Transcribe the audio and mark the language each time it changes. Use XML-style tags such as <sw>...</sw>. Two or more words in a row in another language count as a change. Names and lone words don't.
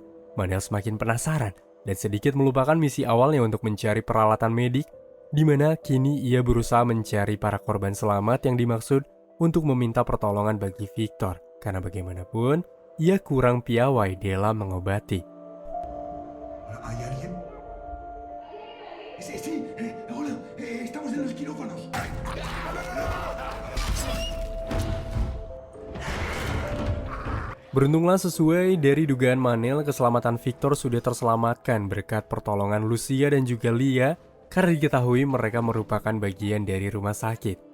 <id>Manel semakin penasaran dan sedikit melupakan misi awalnya untuk mencari peralatan medik, di mana kini ia berusaha mencari para korban selamat yang dimaksud untuk meminta pertolongan bagi Victor. Karena bagaimanapun, ia kurang piawai dalam mengobati.</id> <es>¿Hay alguien? Sí, hola, estamos en los quirófanos.</es> <id>Beruntunglah sesuai dari dugaan Manel, keselamatan Victor sudah terselamatkan berkat pertolongan Lucia dan juga Lia, karena diketahui mereka merupakan bagian dari rumah sakit.</id>